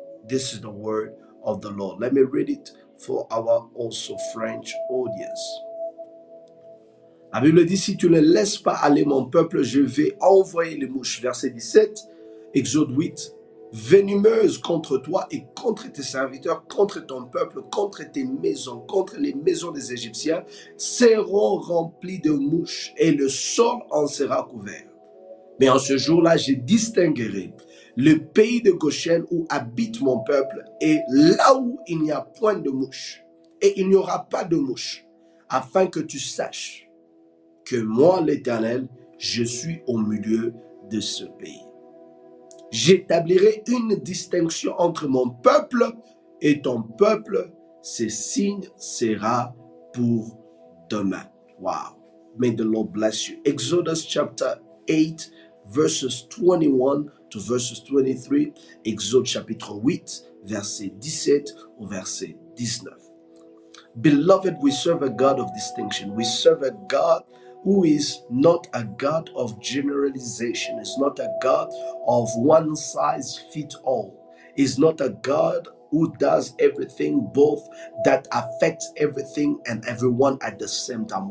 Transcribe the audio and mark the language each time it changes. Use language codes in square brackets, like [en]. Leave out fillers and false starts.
[en] This is the word of the Lord. Let me read it for our also French audience. [fr] La Bible dit, si tu ne laisses pas aller mon peuple, je vais envoyer les mouches. Verset 17, Exode 8. Venimeuses contre toi et contre tes serviteurs, contre ton peuple, contre tes maisons, contre les maisons des Égyptiens, seront remplies de mouches et le sol en sera couvert. Mais en ce jour-là, je distinguerai le pays de Goshen où habite mon peuple et là où il n'y a point de mouches. Et il n'y aura pas de mouches, afin que tu saches que moi, l'Éternel, je suis au milieu de ce pays. J'établirai une distinction entre mon peuple et ton peuple. Ce signe sera pour demain. Wow. [en] May the Lord bless you. Exodus chapter 8, verses 21 to verses 23. [fr] Exode chapitre 8, verset 17 au verset 19. [en] Beloved, we serve a God of distinction. We serve a God who is not a God of generalization. Is not a God of one size fit all. Is not a God who does everything, both that affects everything and everyone at the same time.